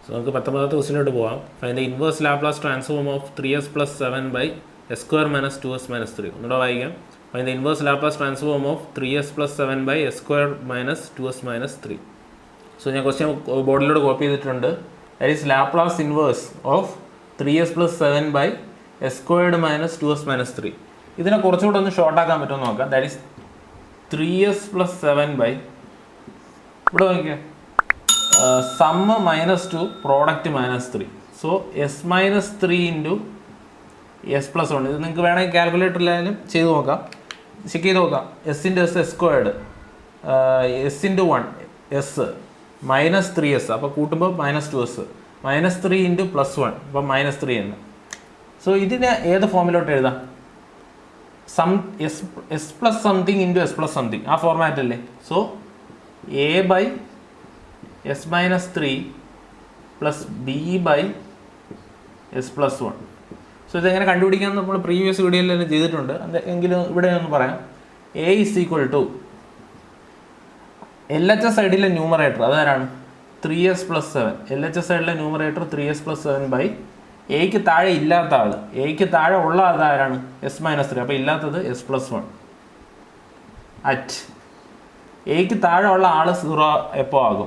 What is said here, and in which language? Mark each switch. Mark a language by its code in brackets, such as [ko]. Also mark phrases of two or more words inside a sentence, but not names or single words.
[ml] നമുക്ക് 19ാമത്തെ ക്വസ്റ്റ്യനിലോട്ട് പോകാം. [en] Find the inverse Laplace transform of 3s + 7 by s² - 2s - 3. [ml] ഒന്നുകൂടെ വായിക്കാം. [en] Find the inverse Laplace transform of 3s + 7 by s² - 2s - 3. [ml] സോ ഞാൻ ക്വസ്റ്റ്യൻ ബോർഡിലൂടെ കോപ്പി ചെയ്തിട്ടുണ്ട്. [en] That is Laplace inverse of 3s + 7 by s² - 2s - 3. [ml] ഇതിനെ കുറച്ചുകൂടെ ഒന്ന് ഷോർട്ടാക്കാൻ പറ്റുമെന്ന് നോക്കാം. [en] That is 3s + 7 by [ml] ഇവിടെ നോക്കിയാൽ സമ്മ് -2 പ്രോഡക്റ്റ് -3. [en] So s - 3 into s + 1. [ml] ഇത് നിങ്ങൾക്ക് വേണമെങ്കിൽ കാൽക്കുലേറ്ററിലായാലും ചെയ്ത് നോക്കാം, ചെക്ക് ചെയ്ത് നോക്കാം. s × s s², s × 1 s -3s, അപ്പോൾ കൂട്ടുമ്പോൾ -2s, -3 ഇൻറ്റു +1 അപ്പോൾ -3 എന്ന്. സോ ഇതിനെ ഏത് ഫോമിലോട്ട് എഴുതാം? [en] s + something into s + something, [ml] ആ ഫോർമാറ്റ് അല്ലേ? [en] So a by s - 3 plus b by s + 1. [ml] സോ ഇതെങ്ങനെ കണ്ടുപിടിക്കാൻ നമ്മൾ പ്രീവിയസ് വീഡിയോയിൽ തന്നെ ചെയ്തിട്ടുണ്ട്, എങ്കിലും ഇവിടെ ഒന്ന് പറയാം. [en] a is equal to LHS [ml] സൈഡിലെ ന്യൂമറേറ്റർ അതാരാണ്? 3s + 7. LHS സൈഡിലെ ന്യൂമറേറ്റർ 3s + 7 by എയ്ക്ക് താഴെ ഇല്ലാത്ത ആൾ, എയ്ക്ക് താഴെ ഉള്ള അതാരാണ്? s - 3. അപ്പോൾ ഇല്ലാത്തത് s + 1 അറ്റ് എയ്ക്ക് താഴെ ഉള്ള ആൾ 0 എപ്പോൾ ആകും?